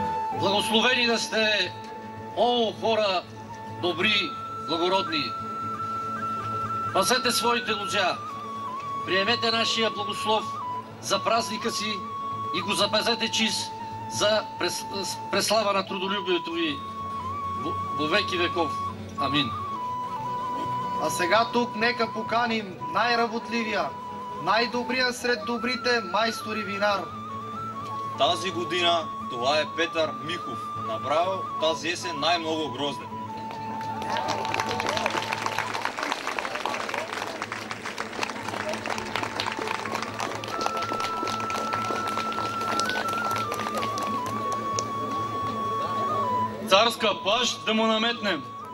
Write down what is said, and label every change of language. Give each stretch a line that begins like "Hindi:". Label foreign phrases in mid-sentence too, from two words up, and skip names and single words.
Bulgarian: Благословени да сте, о хора добри, благородни, Пазете своите лозя, приемете нашия благослов за празника си и го запазете чист за преслава на трудолюбието ви во веки веков. Амин. А сега тук нека поканим най-работливия, най-добрия сред добрите майстори винар. Тази година това е Петър Михов, направил тази есен най-много грозде. Царска плащ да му наметнем.